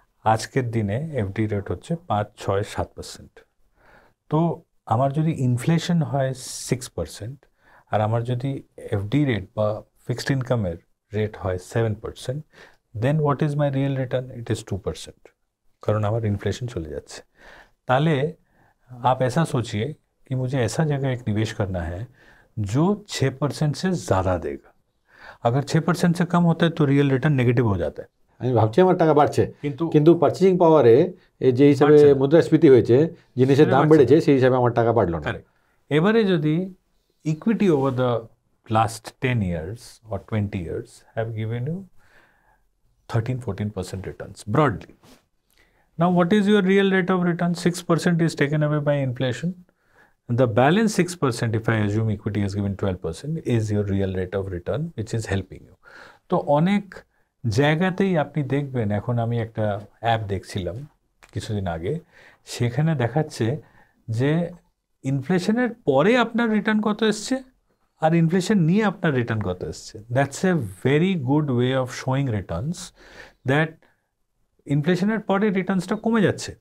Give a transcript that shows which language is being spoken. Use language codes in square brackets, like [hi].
[bn] আজকের দিনে FD rate হচ্ছে 5-6-7%। তো আমার যদি ইনফ্লেশন হয় 6% আর আমার যদি এফডি রেট বা ফিক্সড ইনকামের রেট হয় 7%, [en] Then what is my real return? It is 2%, [bn] কারণ আমার [hi] इन्फ्लेशन चले जाते। ताले आप ऐसा सोचिए कि मुझे ऐसा जगह एक निवेश करना है जो 6% से ज़्यादा देगा। अगर 6% से कम होता है तो रियल रिटर्न नेगेटिव हो जाता है। [bn] আমি ভাবছি আমার টাকা বাড়ছে, কিন্তু পারচেজিং পাওয়ারে যে হিসাবে মুদ্রাস্ফীতি হয়েছে, জিনিসের দাম বেড়েছে, সেই হিসাবে আমার টাকা বাড়লো না। এবারে যদি [en] Equity over the last 10 years or 20 years have given you 13-14% returns broadly. Now, what is your real rate of return? 6% is taken away by inflation. The balance 6%, if I assume equity has given 12%, is your real rate of return, which is helping you. [bn] তো অনেক জায়গাতেই আপনি দেখবেন, এখন আমি একটা app দেখছিলাম কিছুদিন আগে, সেখানে দেখাচ্ছে যে ইনফ্লেশনের পরে আপনার রিটার্ন কত এসছে আর ইনফ্লেশন নিয়ে আপনার রিটার্ন কত এসছে। [en] that's a very good way of showing returns that [bn] ইনফ্লেশনের পরে রিটার্নসটা কমে যাচ্ছে।